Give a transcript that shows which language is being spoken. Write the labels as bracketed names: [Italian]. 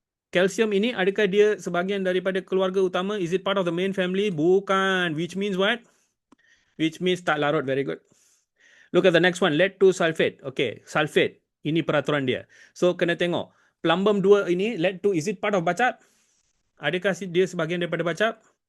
[Malay] Calcium ini, adakah dia sebahagian daripada keluarga utama? [English] Is it part of the main family? [Malay] Bukan. [English] Which means what? Which means [Malay] tak larut. [English] Very good. Look at the next one. Lead 2 sulfate. Okay. Sulfate. [Malay] Ini peraturan dia. [English] So, [Malay] kena tengok. [English] Plumbum 2 ini, lead 2, is it part of bacap? [Malay] Adakah dia sebahagian daripada bacap?